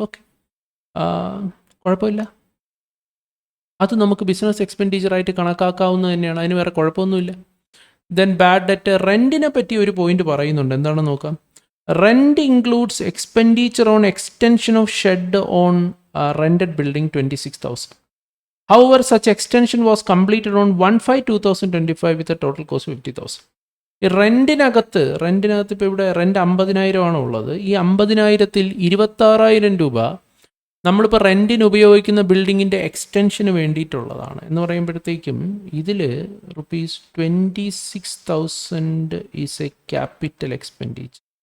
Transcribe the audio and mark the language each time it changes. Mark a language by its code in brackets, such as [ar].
[ml] Okay, കുഴപ്പമില്ല, അത് നമുക്ക് ബിസിനസ് എക്സ്പെൻഡിച്ചറായിട്ട് കണക്കാക്കാവുന്നത് തന്നെയാണ്, അതിന് വേറെ കുഴപ്പമൊന്നുമില്ല. ദെൻ ബാഡ് ഡെറ്റ്, റെൻറ്റിനെ പറ്റി ഒരു പോയിന്റ് പറയുന്നുണ്ട്, എന്താണെന്ന് നോക്കാം. [en] Rent includes expenditure on extension of shed on rented building 26,000. However, such extension was completed on 1/5/2025 with a total cost of 50,000. [ml] ഈ റെൻറ്റിനകത്ത് ഇപ്പോൾ ഇവിടെ റെൻറ്റ് 50,000 ഉള്ളത്. ഈ 50,000-ൽ 26,000 രൂപ നമ്മളിപ്പോൾ റെൻറ്റിന് ഉപയോഗിക്കുന്ന ബിൽഡിങ്ങിൻ്റെ എക്സ്റ്റൻഷന് വേണ്ടിയിട്ടുള്ളതാണ് എന്ന് പറയുമ്പോഴത്തേക്കും ഇതിൽ ₹26,000 [en] Is a capital expenditure.